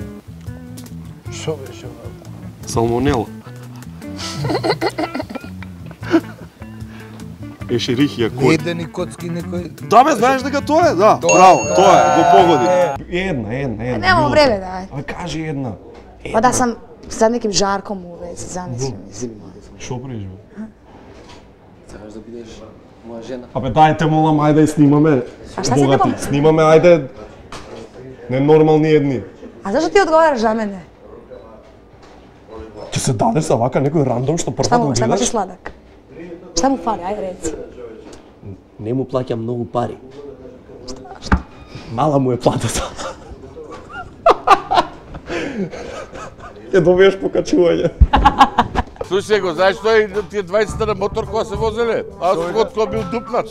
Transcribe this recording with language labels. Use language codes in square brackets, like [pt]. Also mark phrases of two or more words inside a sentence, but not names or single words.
[mk] Шо беше? Салмонела. Ешерихија кој? Едени коцки некој. Да бе, знаеш дека тоа е, да. Браво, тоа е, го погоди. Една. Немам време, да. Ај кажи една. [sr] Pa da sam sa nekim Žarkom u vezi, zamislim. [mk] Шо правиш, бе? Сакаш да бидеш моја жена? Абе, дајте, молам, ајде снимаме. [sr] А šta snimamo? [mk] Снимаме, ајде. Ненормални едни. [sr] A zašto ti odgovaraš za mene? [mk] Ќе се дадеш за вака некој рандом што прва го [sr] Šta mu [mk] гледаш? [sr] je sladak? Šta mu fali, ajde reci. [mk] Не му плаќам многу пари. Мала му е платата. Ќе добиеш покачување. Слушај го, знаеш што е тие 20 на мотор која се возеле? Аз кога кој бил дупнат.